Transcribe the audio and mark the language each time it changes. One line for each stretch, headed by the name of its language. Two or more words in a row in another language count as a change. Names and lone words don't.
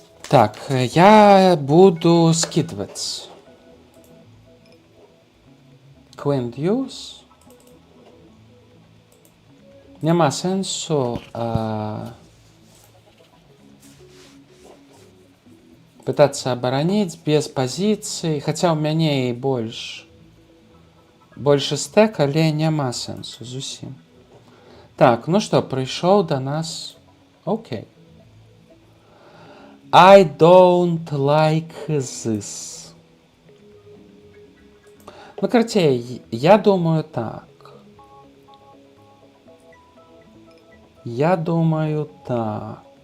Russian: Так, я буду скидывать.
English: Queen Deuce.
Belarusian: Нема сенсу
Russian: пытаться оборонить без позиций, хотя
Belarusian: у мяне і больше стэк, але няма сенсу зусім. Так, ну што, прыйшоў да нас. Окей.
English: I don't like this.
Belarusian: Ну, карацей, я думаю так. Я думаю так.